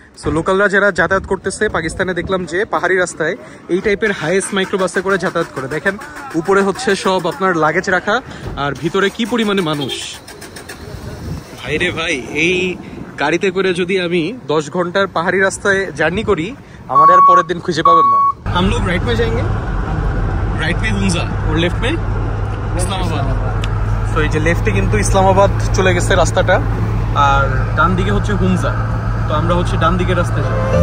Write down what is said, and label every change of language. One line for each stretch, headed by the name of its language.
Bangla: So লোকালরা যারা যাতায়াত করতেছে পাকিস্তানে দেখলাম যে পাহাড়ি রাস্তায় এই টাইপের হাইয়েস্ট মাইক্রোবাসে করে যাতায়াত করে। দেখেন উপরে হচ্ছে সব আপনার লাগেজ রাখা, আর ভিতরে কি পরিমাণে মানুষ ভাইরে ভাই। এই গাড়িতে করে যদি আমি 10 ঘন্টার পাহাড়ি রাস্তায় জার্নি করি, আমার আর পরের দিন খুঁজে পাবেন না।
Hindi: हम लोग राइट में जाएंगे, राइट में हुंजा और लेफ्ट में इस्लामाबाद।
Bangla: তো এই যে লেফটে কিন্তু ইসলামাবাদ চলে গেছে রাস্তাটা, আর ডান দিকে হচ্ছে হুনজা। তো আমরা হচ্ছে ডান দিকের রাস্তায় যাব।